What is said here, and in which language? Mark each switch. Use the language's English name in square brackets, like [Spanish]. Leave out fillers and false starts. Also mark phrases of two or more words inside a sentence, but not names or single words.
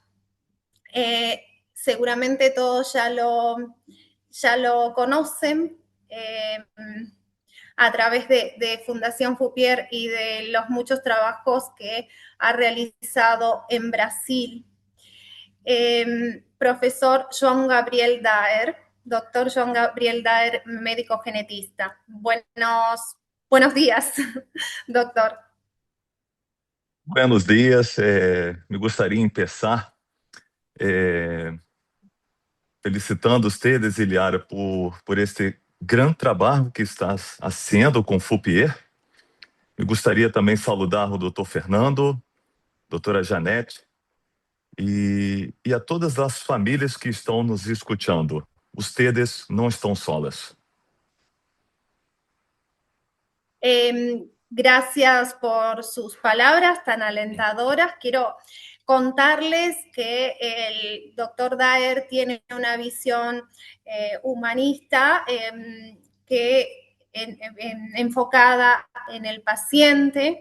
[Spanish] Seguramente todos ya lo conocen a través de Fundación FUPIER y de los muchos trabajos que ha realizado en Brasil. Profesor João Gabriel Daer, doctor João Gabriel Daer, médico genetista. Buenos días, doctor. [Portuguese] Buenos dias, me gostaria de começar felicitando ustedes, Iliara, por este grande trabalho que está fazendo com o FUPIER. Me gostaria também de saudar o Dr. Fernando, doutora Janete e a todas as famílias que estão nos escutando. Ustedes não estão solas. [Spanish] Gracias por sus palabras tan alentadoras. Quiero contarles que el doctor Daer tiene una visión humanista enfocada en el paciente.